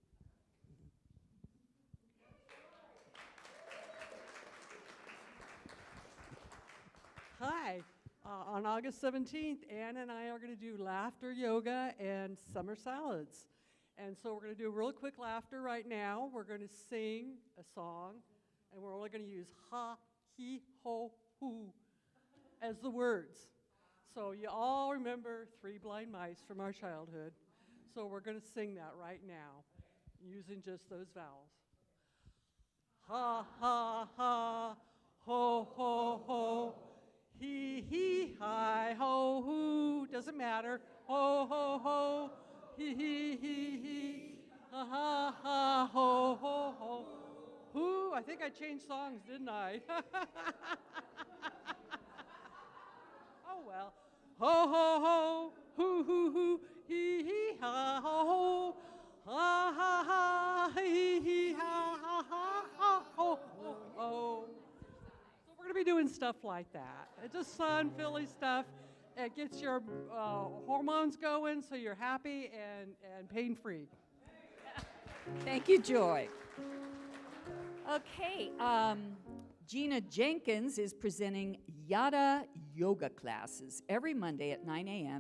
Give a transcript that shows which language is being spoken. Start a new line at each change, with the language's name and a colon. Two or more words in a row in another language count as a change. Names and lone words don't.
English: Hi. On August 17th, Ann and I are going to do laughter yoga and summer salads. And so we're going to do a real quick laughter right now. We're going to sing a song, and we're only going to use ha, he, ho, hu as the words. So you all remember 3 Blind Mice from our childhood. So we're going to sing that right now using just those vowels. Ha, ha, ha, ho, ho, ho. He, hi, ho, hoo, doesn't matter. Ho, ho, ho, he, ha, ha, ha, ho, ho, ho. Hoo, I think I changed songs, didn't I? Oh, well. Ho, ho, ho, hoo, he, ha, ho, ha, ha, ha, he, ha, ha, ho, ho. We're going to be doing stuff like that. It's just fun, Philly stuff. It gets your hormones going so you're happy and pain-free. Thank you, Joy. Okay, Gina Jenkins is presenting Yada yoga classes every Monday at 9 a.m.